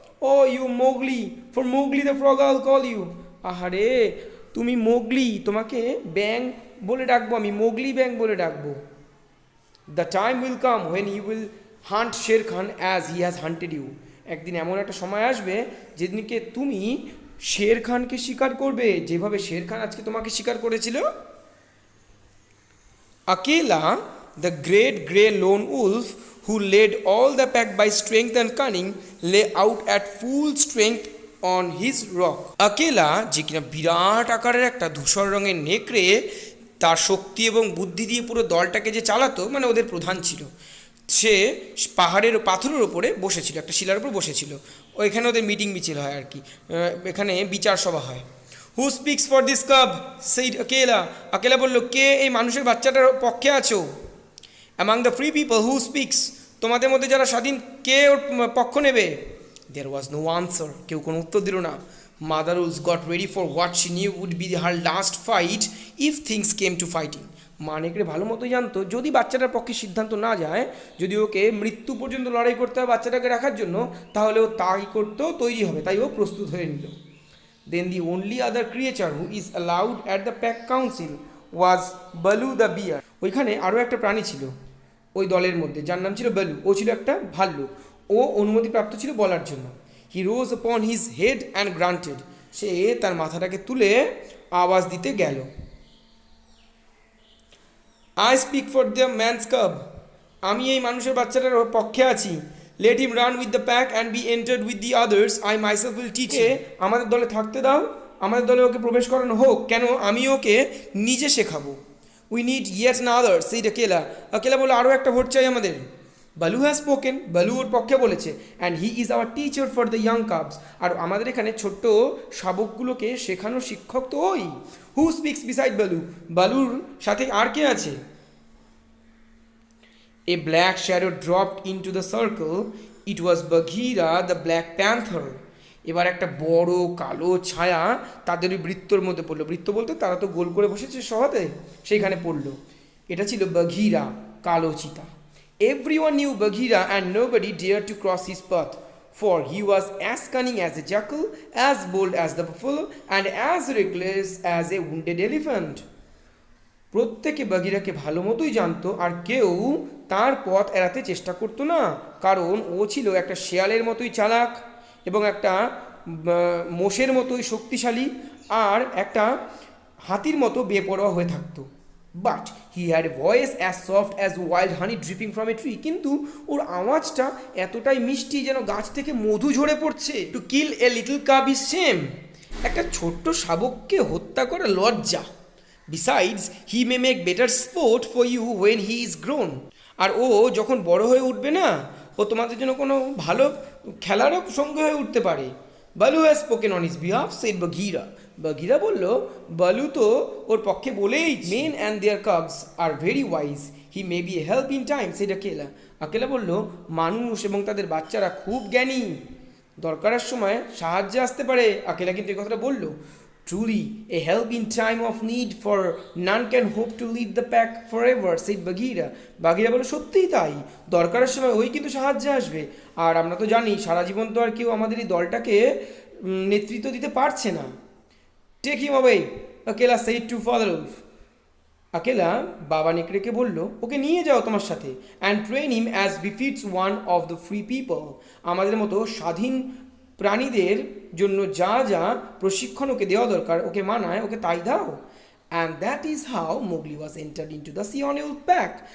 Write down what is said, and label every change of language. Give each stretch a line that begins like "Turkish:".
English: Oh you Mowgli, for Mowgli the frog I will call you.
Bangla: আহারে তুমি Mowgli, তোমাকে ব্যাং বলে ডাকবো আমি, মোগলি ব্যাং বলে ডাকবো।
English: The time will come when you will hunt Shere Khan as he has hunted you.
Bangla: একদিন এমন একটা সময় আসবে যেদিনকে তুমি শের খানকে শিকার করবে যেভাবে শের খান আজকে তোমাকে শিকার করেছিল।
English: Akela, the great grey lone wolf who led all the pack by strength and cunning, lay out at full strength on his rock.
Bangla: Akela, যে কিনা বিরাট আকারের একটা ধূসর রঙের নেকড়ে, তার শক্তি এবং বুদ্ধি দিয়ে পুরো দলটাকে যে চালাতো, মানে ওদের প্রধান ছিল, সে পাহাড়ের পাথরের ওপরে বসেছিল, একটা শিলার উপর বসেছিল। ওইখানে ওদের মিটিং মিছিল হয় আর কি, এখানে বিচার সভা হয়।
English: Who speaks for this cub, said Akela.
Bangla: আকেলা বলল, কে এই মানুষের বাচ্চাটার পক্ষে আছো?
English: among the free people who speaks,
Bangla: তোমাদের মধ্যে যারা স্বাধীন, কে ওর পক্ষ নেবে?
English: there was no answer,
Bangla: কেউ কোনো উত্তর দিল না।
English: Mother wolf got ready for what she knew would be her last fight if things came to fighting.
Bangla: মা নেকড়ে ভালো মতো জানতো যদি বাচ্চাটার পক্ষে সিদ্ধান্ত না যায়, যদি ওকে মৃত্যু পর্যন্ত লড়াই করতে হয় বাচ্চাটাকে রাখার জন্য, তাহলে ও তাই করতেও তৈরি হবে, তাই ও প্রস্তুত হয়ে নিল।
English: Then the only other creature who is allowed at the pack council was Balu the bear.
Bangla: ওইখানে আরও একটা প্রাণী ছিল ওই দলের মধ্যে, যার নাম ছিল বালু। ও ছিল একটা ভাল্লুক। ও অনুমতিপ্রাপ্ত ছিল বলার জন্য।
English: He rose upon his head and grunted.
Bangla: সে তার মাথাটাকে তুলে আওয়াজ দিতে গেল।
English: I speak for the man's cub.
Bangla: আমি এই মানুষের বাচ্চাটার পক্ষে আছি।
English: Let him run with the pack and be entered with the others. I myself will teach him.
Bangla: আমাদের দলে থাকতে দাও, আমাদের দলে ওকে প্রবেশ করানো হোক, কেন আমি ওকে নিজে শেখাবো।
English: We need yet another, said Akela.
Bangla: Akela বলে, আরও একটা ভোট চাই আমাদের।
English: Baloo has spoken,
Bangla: বালু ওর পক্ষে বলেছে।
English: And he is our teacher for the young cubs.
Bangla: আর আমাদের এখানে ছোট্ট শাবকগুলোকে শেখানোর শিক্ষক তো ওই।
English: who speaks beside Baloo,
Bangla: বালুর সাথে আর কে আছে?
English: A black shadow dropped into the circle. It was Bagheera the Black Panther.
Bangla: এবার একটা বড় কালো ছায়া তাদের ওই বৃত্তর মধ্যে পড়লো। বৃত্ত বলতে তারা তো গোল করে বসেছে সভাতে, সেইখানে পড়লো। এটা ছিল বাঘিরা, কালো চিতা।
English: Everyone knew Bagheera and nobody dared to cross his path, for he was as cunning as a jackal, as bold as the buffalo, and as reckless as a wounded elephant.
Bangla: প্রত্যেকে বাঘিরাকে ভালো মতোই জানতো, আর কেউ তার পথ এড়াতে চেষ্টা করতো না, কারণ ও ছিল একটা শেয়ালের মতোই চালাক এবং একটা মোষের মতোই শক্তিশালী আর একটা হাতির মতো বেপরোয়া হয়ে থাকতো।
English: But he had a voice as soft as wild honey dripping from a tree.
Bangla: কিন্তু ওর আওয়াজটা এতটাই মিষ্টি যেন গাছ থেকে মধু ঝরে পড়ছে।
English: to kill a little cub is shame,
Bangla: একটা ছোট্ট শাবককে হত্যা করা লজ্জা।
English: Besides, he may make better sport for you when he is grown.
Bangla: আর ও যখন বড় হয়ে উঠবে না, ও তোমাদের জন্য কোনো ভালো খেলারও সঙ্গে হয়ে উঠতে পারে।
English: Balu has spoken on his behalf, shed বাঘিরা।
Bangla: বাঘিরা বলল, বালু তো ওর পক্ষে বলেই,
English: Men and their cubs are very wise, he may be a help in time, said Akela.
Bangla: আকেলা বলল, মানুষ এবং তাদের বাচ্চারা খুব জ্ঞানী, দরকারের সময় সাহায্যে আসতে পারে। আকেলা কিন্তু এই কথাটা বলল।
English: Truly, a help in time of need, for none can hope to lead the pack forever, said Bagheera.
Bangla: বাঘিরা বলে, সত্যিই তাই, দরকারের সময় ওই কিন্তু সাহায্যে আসবে। আর আমরা তো জানি সারা জীবন তো আর কেউ আমাদের এই দলটাকে নেতৃত্ব দিতে পারছে না।
English: Take him away, Akela said to Father Wolf.
Bangla: আকেলা বাবা নেকড়েকে বলল, ওকে নিয়ে যাও তোমার সাথে।
English: And train him as befits one of the free people.
Bangla: আমাদের মতো স্বাধীন প্রাণীদের জন্য যা যা প্রশিক্ষণ ওকে দেওয়া দরকার, ওকে মানায়, ওকে তাই দাও।
English: And that is how Mowgli was entered into the Seeonee wolf pack.